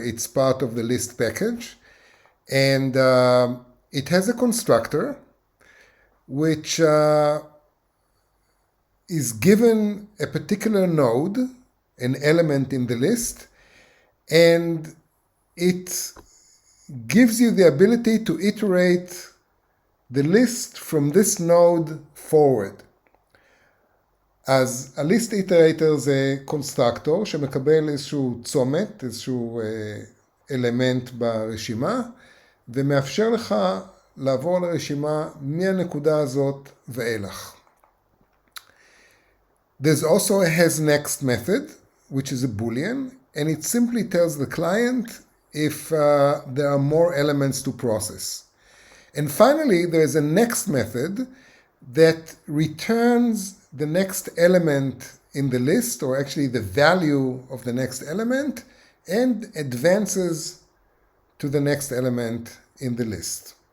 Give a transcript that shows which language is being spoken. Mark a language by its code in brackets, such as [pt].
[en] It's part of the list package. And it has a constructor which is given a particular node, an element in the list, and it gives you the ability to iterate the list from this node forward. [he] אז הליסט איטרייטר זה קונסטרקטור שמקבל איזשהו צומת, איזשהו אלמנט ברשימה, ומאפשר לך לעבור לרשימה מהנקודה הזאת ואילך. [en] There's also a hasNext method, which is a Boolean, and it simply tells the client if there are more elements to process. And finally, there's a next method that returns the next element in the list, or actually the value of the next element, and advances to the next element in the list.